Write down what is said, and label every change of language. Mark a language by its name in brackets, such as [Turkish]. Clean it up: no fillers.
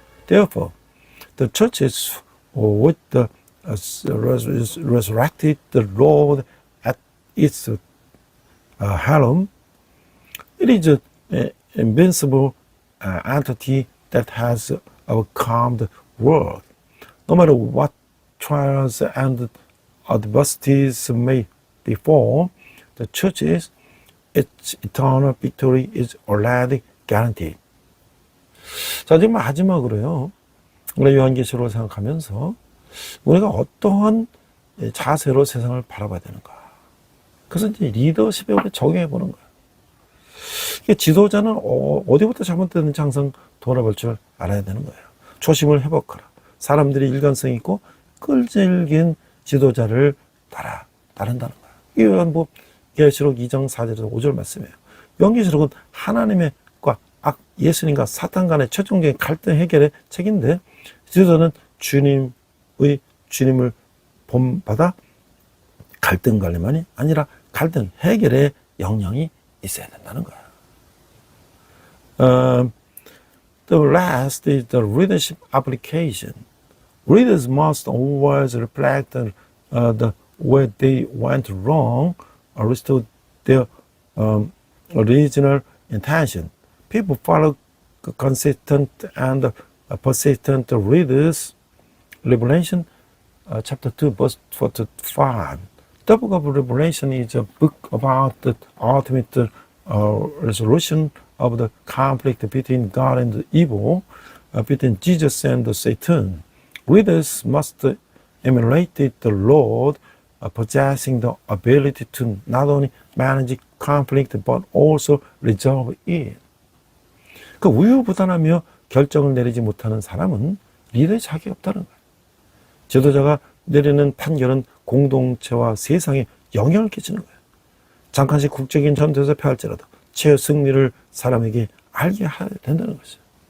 [English] Therefore, the churches with the resurrected the Lord at its helm, it is an invincible entity that has overcome the world. No matter what trials and adversities may befall the churches, its eternal victory is already guaranteed. [Korean] 자, 지금 마지막으로요, 우리 요한계시록을 생각하면서 우리가 어떠한 자세로 세상을 바라봐야 되는가. 그래서 이제 리더십에 우리 적용해 보는 거예요. 지도자는 어디부터 잘못됐는지 항상 돌아볼 줄 알아야 되는 거예요. 초심을 회복하라. 사람들이 일관성 있고 끈질긴 지도자를 따른다는 거예요. 이 요한복 계시록 2장 4절에서 5절 말씀이에요. 요한계시록은 하나님과 예수님과 사탄 간의 최종적인 갈등 해결의 책인데, 지도자는 주님을 본받아 갈등 관리만이 아니라 갈등 해결의 역량이 있어야 된다는 거예요. [English] The last is the leadership application. Leaders must always reflect where they went wrong or restore their original intention. People follow consistent and persistent leaders. Revelation chapter 2 verse 45. The book of Revelation is a book about the ultimate resolution of the conflict between God and evil, between Jesus and Satan. Readers must emulate the Lord, possessing the ability to not only manage conflict but also resolve it. [Korean] 그 우유부단하며 결정을 내리지 못하는 사람은 리더의 자격이 없다는 거예요. 지도자가 내리는 판결은 공동체와 세상에 영향을 끼치는 거예요. 잠깐씩 국적인 전투에서 패할지라도 최후 승리를 사람에게 알게 해야 된다는 것이죠.